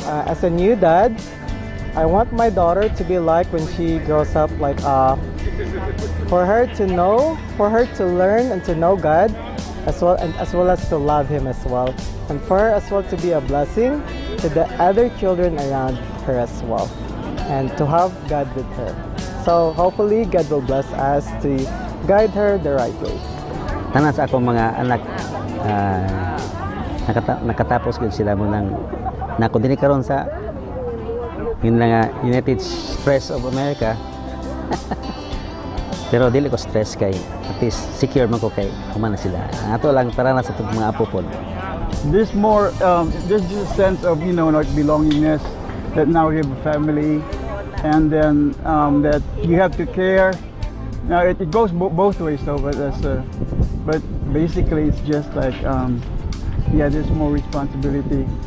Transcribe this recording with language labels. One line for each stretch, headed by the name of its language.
English: As a new dad, I want my daughter to be like when she grows up, like for her to know, for her to learn and to know God, as well as to love Him as well, and for her as well to be a blessing to the other children around her as well, and to have God with her. So hopefully God will bless us to guide her the right way.
Cebuano: Tanan sa akong mga anak nakatapos gyud sila mo nang nako dinhi karon sa United States of America. Pero dili ko stress kay
English: at least secure
Cebuano: man ko kay human na sila. Ato lang tara na sa mga apo pod.
English: There's just a sense of, like belongingness, that now you have a family, and then that you have to care. Now it goes both ways though, but basically it's just like there's more responsibility.